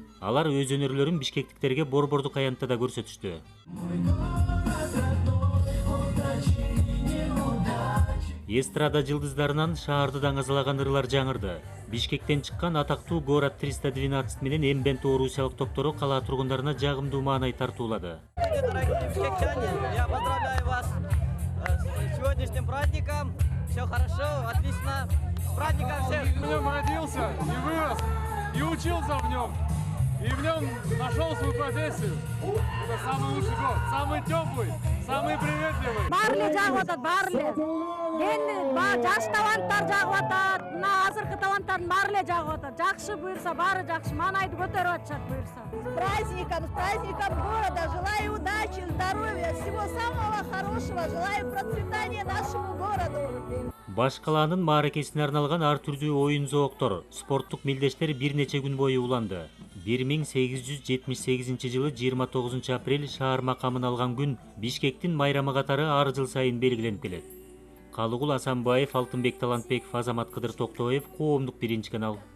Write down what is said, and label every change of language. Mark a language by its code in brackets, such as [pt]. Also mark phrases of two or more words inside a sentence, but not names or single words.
[ky] Алар өз өнөрлөрүн бишкектиктерге борбордук аянтта да көрсөтүштү. Эстрада жылдыздарынан шаарды даңазалаган ырлар жаңырды. Бишкектен чыккан атактуу Город 312 менен Эмбент орусиялык топтору калаа тургундарына жагымдуу маанай тартуулады. [ru] Дорогие бишкектяне, я поздравляю вас с сегодняшним праздником. Все хорошо, отлично. С праздником всех! В нем родился и вырос, и учился в нем. И в нем нашел свою профессию. Это самый лучший год, самый теплый, самый приветливый. [ky] Барлы жагып атат, барлы. Жаш таланттар жагып атат, мына азыркы таланттардын баары эле жагып атат. Жакшы буюрса, баары жакшы. Маанайды көтөрүп атышат буюрса. [ru] С праздником города. Желаю удачи, здоровья, всего самого хорошего. Желаю процветания нашему городу. [ky] Баш калаанын мааракесине арналган ар түрдүү оюн зооктор, спорттук мелдештер бир нече күн бою уланды. 1878 жылы 29 апрель шаар макамын алган күн Бишкектин майрамы катары ар жыл сайын белгиленип келет. Калыгул Асанбаев, Алтынбек Талантбеков, Азамат Кыдыр Токтоев, Коомдук биринчи канал.